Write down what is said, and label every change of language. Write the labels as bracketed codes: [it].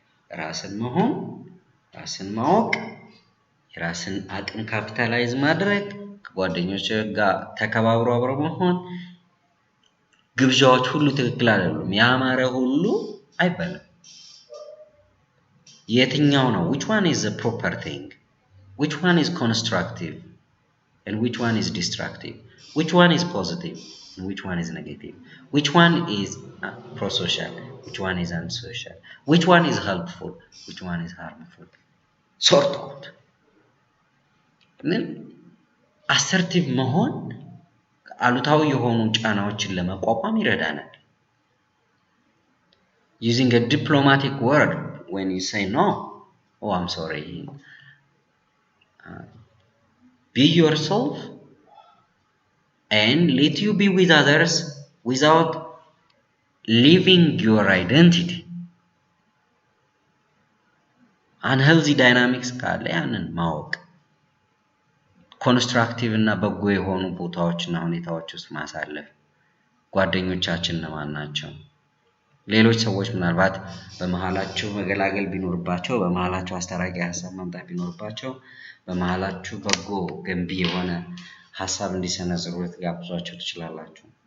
[am] ራስን መሆን፣ ራስን ማወቅ፣ የራስን አቅም ካፒታላይዝ ማድረግ፣ ከጓደኞች ጋር ተከባብሮ አብሮ መሆን። ግብዣዎች ሁሉ ትክክል አይደሉም። ያማረ ሁሉ አይበላም። የትኛው ነው? [en] which one is the proper thing? which one is constructive and which one is destructive? which one is positive and which one is negative? which one is pro-social? which one is unsocial? which one is helpful? which one is harmful? sort out. assertive [am] መሆን አሉታዊ የሆኑ ጫናዎችን ለመቋቋም ይረዳናል። [en] using a diplomatic word when you say no, oh I'm sorry, be yourself and let you be with others without leaving your identity. unhealthy dynamics [am] ካለ ያንን ማወቅ፣ ኮንስትራክቲቭ እና በጎ የሆኑ ቦታዎችና ሁኔታዎች ውስጥ ማሳለፍ። ጓደኞቻችን እነማን ናቸው? ሌሎች ሰዎች ምናልባት በመሃላችሁ መገላገል ቢኖርባቸው፣ በመሃላችሁ አስተራቂ ሀሳብ ማምጣት ቢኖርባቸው፣ በመሃላችሁ በጎ ገንቢ የሆነ ሀሳብ እንዲሰነዝሩ ልትጋብዟቸው ትችላላችሁ።